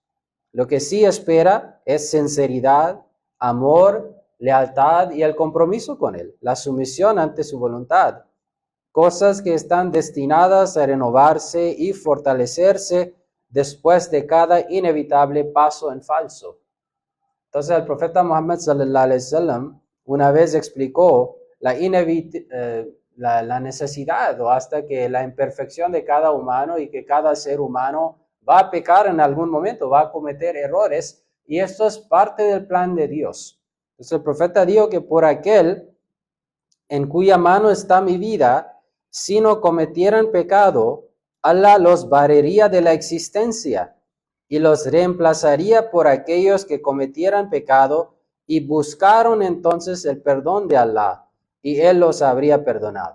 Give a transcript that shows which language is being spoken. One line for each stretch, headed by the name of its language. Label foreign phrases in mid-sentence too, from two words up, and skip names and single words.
Spanish: Lo que sí espera es sinceridad, amor, lealtad y el compromiso con Él, la sumisión ante su voluntad. Cosas que están destinadas a renovarse y fortalecerse después de cada inevitable paso en falso. Entonces el profeta Muhammad
Arabic: صلى الله عليه وسلم
Spanish: una vez explicó la necesidad o hasta que la imperfección de cada humano y que cada ser humano va a pecar en algún momento, va a cometer errores y esto es parte del plan de Dios. Entonces el profeta dijo que por aquel en cuya mano está mi vida, si no cometieran pecado, Allah los barrería de la existencia y los reemplazaría por aquellos que cometieran pecado y buscaron entonces el perdón de Allah y Él los habría perdonado.